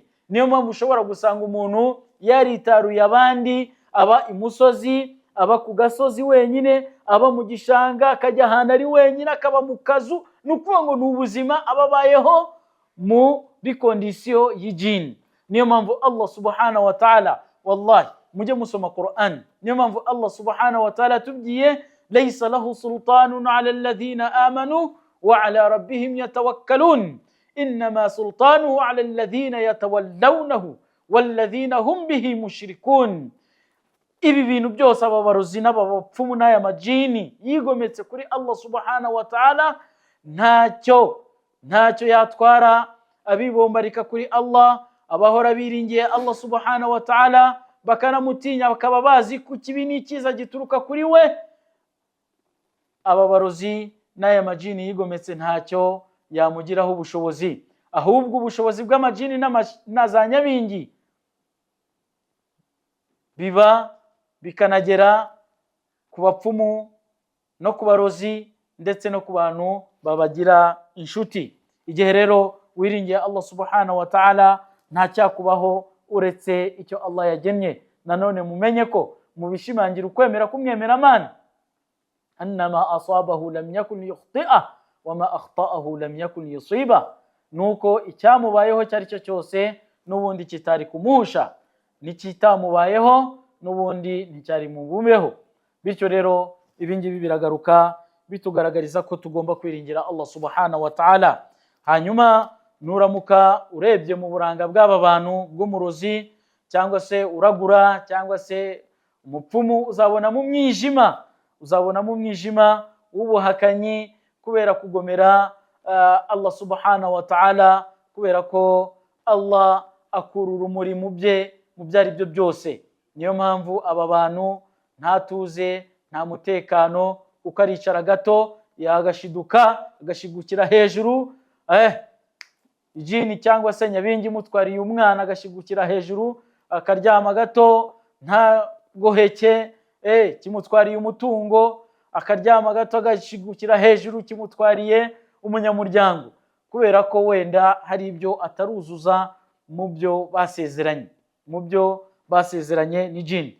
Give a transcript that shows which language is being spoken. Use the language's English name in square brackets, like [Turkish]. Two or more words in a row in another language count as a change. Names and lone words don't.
[Kinyarwanda] Niyo mpamvu ushobora gusanga umuntu yaritaruye abandi, aba imusozi, aba ku gasozi wenyine, aba mu gishanga, akajya ahantu ari wenyine, akaba mu kazu. Ni ukuvuga ngo ni ubuzima ababayeho muri kondisiyo y'ijini. Niyo mpamvu [Arabic] الله سبحانه وتعالى, [Kinyarwanda] wallahi mujye musoma Qur'an, niyo mpamvu [Arabic] الله سبحانه وتعالى [Kinyarwanda] tubwiye [Arabic] ليس له سلطان على الذين آمنوا وعلى ربهم يتوكلون إنما سلطانه على الذين يتولونه والذين هم به مشركون. [Kinyarwanda] Ibi bintu byose aba barozi n'abapfumu n'aya majini yigometse kuri [Arabic] الله سبحانه وتعالى [Kinyarwanda] ntacyo yatwara abibombarika kuri Allah, abahora biringiye Allah subhanahu wa ta'ala bakanamutinya, bakaba bazi ku kibi n'ikiza gituruka kuri we. Aba barozi n'aya majini yigometse ntacyo yamugiraho ubushobozi, ahubwo ubushobozi bw'amajini na za nyabingi biba bikanagera ku bapfumu no ku barozi ndetse no ku bantu babagira inshuti. Igihe rero wiringiye [Arabic] الله سبحانه وتعالى [Kinyarwanda] nta cyakubaho uretse icyo Allah yagennye. Nanone mumenye ko mu bishimangira ukwemera kumwemeramana, [Arabic] أنما أصابه لم يكن يخطئ وما أخطأه لم يكن يصيب, [Kinyarwanda] nuko icyamubayeho cyari cyo cyose n'ubundi kitari kumuhusha, n'ikitamubayeho n'ubundi nticyari mubumeho. Bityo rero ibi ngibi biragaruka bitugaragariza ko tugomba kwiringira [Arabic] الله سبحانه وتعالى. [Kinyarwanda] Hanyuma nuramuka urebye mu buranga bw'aba bantu bw'umurozi cyangwa se uragura cyangwa se umupfumu, uzabona mu mwijima w'ubuhakanyi kubera kugomera [Arabic] الله سبحانه وتعالى, [Kinyarwanda] kubera ko Allah akura urumuri mu byari byo byose. Niyo mpamvu aba bantu nta tuze, nta mutekano, uko aricara gato yagashiduka agashigukira hejuru, ijini cyangwa se nyabingi mutwariye umwana agashigukira hejuru akaryama gato, nta goheke kimutwariye umutungo akaryama gato agashigukira hejuru kimutwariye umunyamuryango, kubera ko wenda hari ibyo ataruzuza mu byo basezeranye n'ijini.